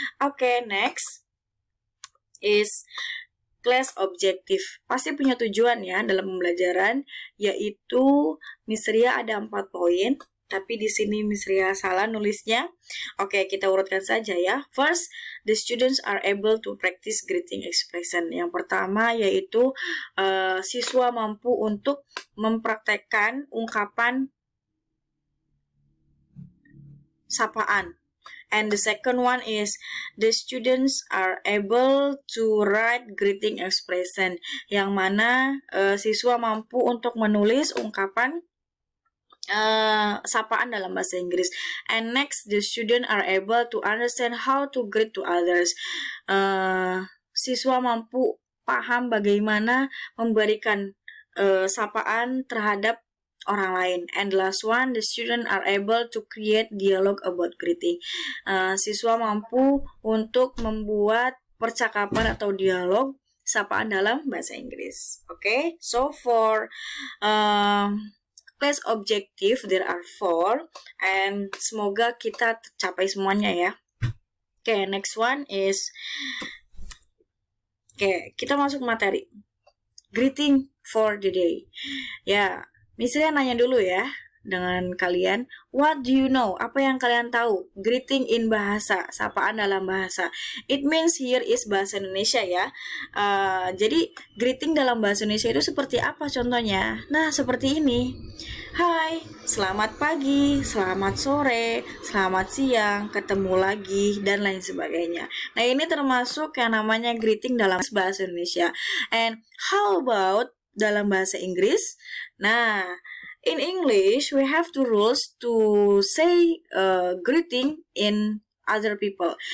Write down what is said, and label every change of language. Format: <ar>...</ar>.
<en>Oke, next is class objective.</en> <id>Pasti punya tujuan ya dalam pembelajaran, yaitu Miss Ria ada 4 poin. Tapi di sini Miss Ria salah nulisnya. Oke, kita urutkan saja ya.</id> <en>First, the students are able to practice greeting expression.</en> <id>Yang pertama yaitu siswa mampu untuk mempraktekkan ungkapan sapaan.</id> <en>And the second one is the students are able to write greeting expression.</en> <id>Yang mana siswa mampu untuk menulis ungkapan sapaan dalam bahasa Inggris.</id> <en>And next, the student are able to understand how to greet to others.</en> <id>Siswa mampu paham bagaimana memberikan sapaan terhadap orang lain.</id> <en>And the last one, the student are able to create dialogue about greeting.</en> <id>Siswa mampu untuk membuat percakapan atau dialog sapaan dalam bahasa Inggris.</id> <en>Okay, so for class objective there are 4, and</en> <id>semoga kita tercapai semuanya ya.</id> <en>Oke, next one is</en> <id>kita masuk materi</id> <en>greeting for the day.</en> <id>Ya, misalnya nanya dulu ya dengan kalian,</id> <en>what do you know?</en> <id>Apa yang kalian tahu?</id> <en>Greeting in bahasa,</en> <id>sapaan dalam bahasa.</id> <en>It means here is bahasa Indonesia ya.</en> <id>Jadi greeting dalam bahasa Indonesia itu seperti apa contohnya? Nah, seperti ini. Hai, selamat pagi, selamat sore, selamat siang, ketemu lagi, dan lain sebagainya. Nah, ini termasuk yang namanya greeting dalam bahasa Indonesia.</id> <en>And how about</en> <id>dalam bahasa Inggris? Nah,</id> <en>in English, we have two rules to say greeting in other people.</en>